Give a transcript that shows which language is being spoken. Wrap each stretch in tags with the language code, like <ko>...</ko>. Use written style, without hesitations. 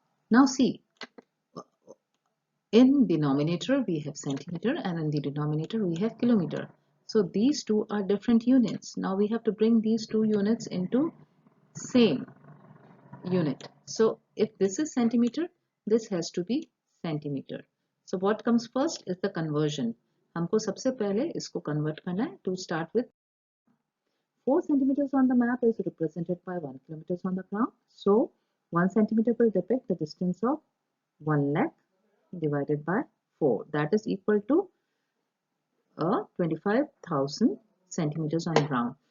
<en>Now see, in denominator we have centimeter and in the denominator we have kilometer. So these two are different units. Now we have to bring these two units into same unit. So if this is centimeter, this has to be centimeter. So what comes first is the conversion.</en> <hi>हमको सबसे पहले इसको convert करना है.</hi> <en>To start with, 4 centimeters on the map is represented by 1 kilometers on the ground. So 1 centimeter will depict the distance of 1 lakh divided by 4. That is equal to 25,000 centimeters on the ground.</en>